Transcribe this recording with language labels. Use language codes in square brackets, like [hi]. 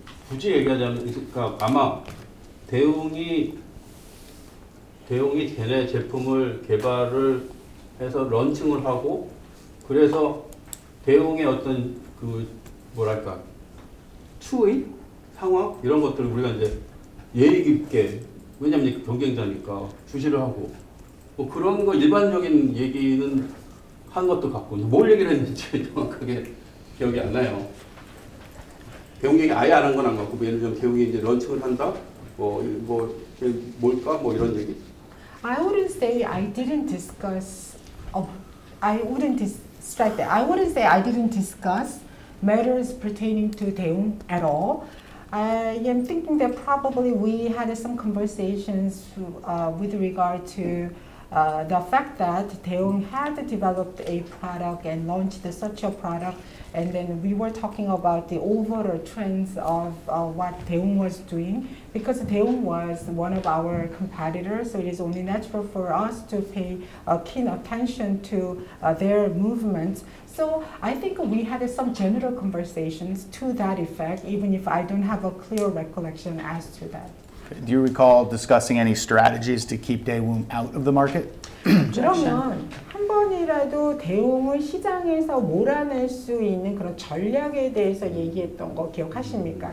[ko] 굳이 얘기하자면 그러니까 아마 대웅이 걔네 제품을 개발을 해서 런칭을 하고 그래서 대웅의 어떤 그 뭐랄까 추의 상황 이런 것들을 우리가 이제 예의 깊게 왜냐면 경쟁자니까 주시를 하고 뭐 그런 거 일반적인 얘기는 한 것도 같고 뭘 얘기를 했는지 정확하게 기억이 안 나요. 대웅 얘기 아예 안 한 건 안 같고 뭐 예를 들면 대웅이 이제 런칭을 한다 뭘까 뭐 이런 얘기. [en] I wouldn't say I didn't discuss. I wouldn't strike that. I wouldn't say I didn't discuss matters pertaining to Daewoo at all. I am thinking that probably we had some conversations with regard to the fact that Daewoo had developed a product and launched such a product, and then we were talking about the overall trends of what Daewoo was doing, because Daewoo was one of our competitors, so it is only natural for us to pay keen attention to their movements. So I think we had some general conversations to that effect, even if I don't have a clear recollection as to that. Do you recall discussing any strategies to keep Daewoo out of the market? [ko] 그러면 한 번이라도 대웅을 시장에서 몰아낼 수 있는 그런 전략에 대해서 얘기했던 거 기억하십니까?